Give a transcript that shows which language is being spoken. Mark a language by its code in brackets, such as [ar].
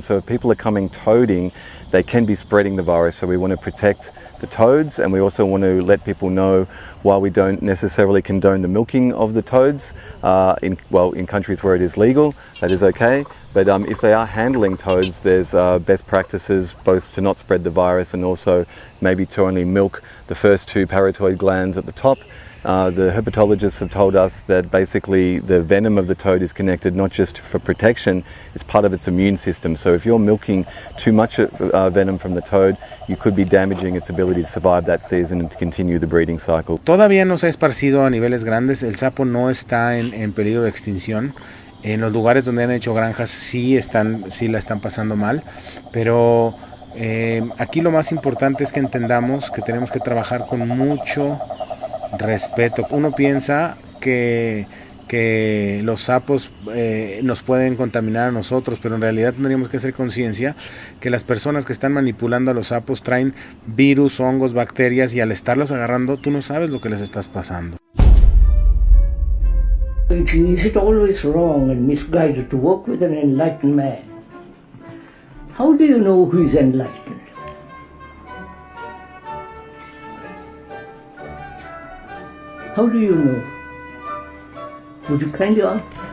[en] So if people are coming toading, they can be spreading the virus, so we want to protect the toads, and we also want to let people know, while we don't necessarily condone the milking of the toads, in countries where it is legal, that is okay, but if they are handling toads, there's best practices both to not spread the virus and also maybe to only milk the first two parotoid glands at the top. The herpetologists have told us that basically the venom of the toad is connected not just for protection, it's part of its immune system. So if you're milking too much venom from the toad, you could be damaging its ability to survive that season and to continue the breeding cycle. [es] Todavía no se ha esparcido a niveles grandes, el sapo no está en peligro de extinción. En los lugares donde han hecho granjas sí la están pasando mal, pero aquí lo más importante es que entendamos que tenemos que trabajar con mucho respeto. Uno piensa que los sapos nos pueden contaminar a nosotros, pero en realidad tendríamos que hacer conciencia que las personas que están manipulando a los sapos traen virus, hongos, bacterias, y al estarlos agarrando tú no sabes lo que les estás pasando. [en] Is it always wrong and misguided to work with an enlightened man? How do you know who is enlightened? How do you know? Would you kindly ask?